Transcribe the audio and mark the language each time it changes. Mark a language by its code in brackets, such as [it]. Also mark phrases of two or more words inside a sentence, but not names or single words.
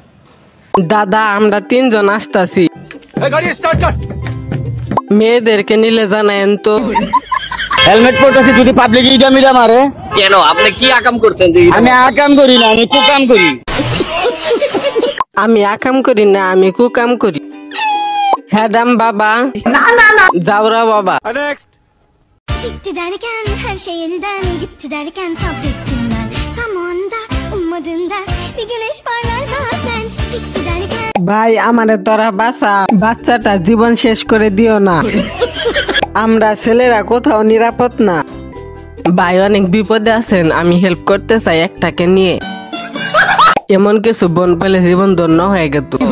[bn] দাদা আমরা 3 জন আসতাছি। মেয়েদেরকে নিলে জানায়েন তো। হেলমেট পরতেছি, যদি পাবলিক ইডামিরা মারে কেন? আপনি কি আকাম করছেন? যে আমি আকাম করি না, আমি কুকাম করি। আমি আকাম করি না, আমি কুকাম করি। হ্যাডাম বাবা, না না না, যাওরা বাবা। নেক্সট। [tr] Bitti derken her şeyinden gitti derken sabrettim ben. Tam anda ummadığında bir güneş parlar bazen. Bitti derken [bn] ভাই আমারে তোরা বাঁচা, বাচ্চাটা জীবন শেষ করে দিও না। আমরা ছেলেরা কোথাও নিরাপদ না। ভাই অনেক বিপদে আছেন, আমি হেল্প করতে চাই একটাকে নিয়ে। এমন কিছু বোন পেলে জীবন ধন্য হয়ে গেত।